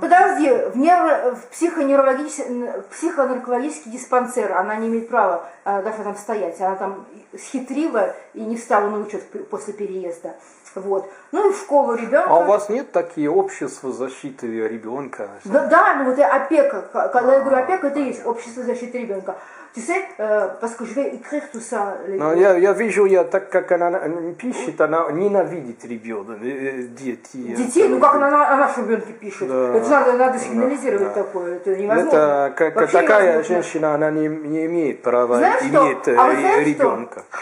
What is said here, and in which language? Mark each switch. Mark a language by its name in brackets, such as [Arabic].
[Russian] Подожди, в психонаркологический диспансер она не имеет права даже там стоять. Она там схитрила и не встала на учет после переезда. Вот. Ну и в школу ребенка. А у вас нет такие общества защиты ребенка? Да, ну вот опека. Когда я говорю опека, это и есть общество защиты ребенка. [French] Tu sais, parce que je vais écrire tout ça. [Russian] Но я вижу, так как она пишет, она ненавидит ребенка, детей. Ну как она о нашем ребенке пишет? Да. Это надо сигнализировать такое, это невозможно. Это такая женщина, она не имеет права иметь ребенка.